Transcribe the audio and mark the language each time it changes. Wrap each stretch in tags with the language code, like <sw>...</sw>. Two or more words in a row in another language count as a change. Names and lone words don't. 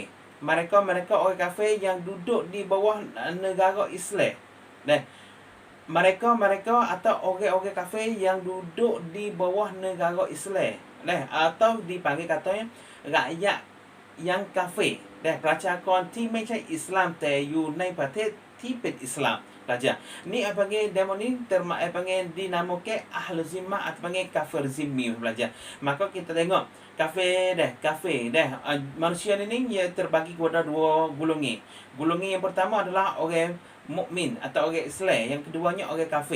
<ms>Mereka orang kafir yang duduk di bawah negara Islam. Mereka atau orang kafir yang duduk di bawah negara Islam. Atau dipanggil katanya rakyat yang kafir.</ms> <th>ประชากรที่ไม่ใช่อิสลามแต่อยู่ในประเทศที่เป็นอิสลาม pelajar.</th> <ms>Ni panggil demo ni panggil dinamakan</ms> <ar>أهل الذمة</ar> <ms>atau panggil kafir zimmi pelajar. Maka kita tengok kafir manusia ni ia terbagi kepada dua golongan. Golongan yang pertama adalah orang mukmin atau orang Islam, yang keduanya orang kafir.</ms>